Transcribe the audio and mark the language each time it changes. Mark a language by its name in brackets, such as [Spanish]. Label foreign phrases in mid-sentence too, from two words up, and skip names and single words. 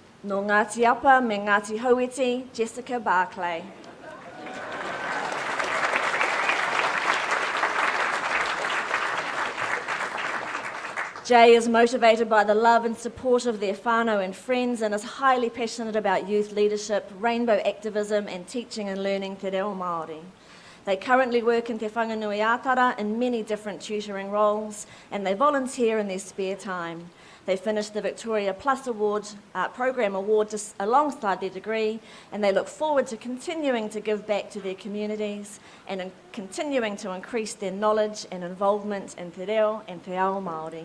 [Māori] No Ngāti Apa me Ngāti Hauiti, Jessica Barclay. [English] Jay is motivated by the love and support of their whānau and friends and is highly passionate about youth leadership, rainbow activism and teaching and learning [Māori] te reo Māori. [English] They currently work in Te Whanganui Ātara in many different tutoring roles and they volunteer in their spare time. They finished the Victoria Plus Award, Program Award alongside their degree and they look forward to continuing to give back to their communities and continuing to increase their knowledge and involvement in [Māori] te reo [English] and [Māori] te ao Māori.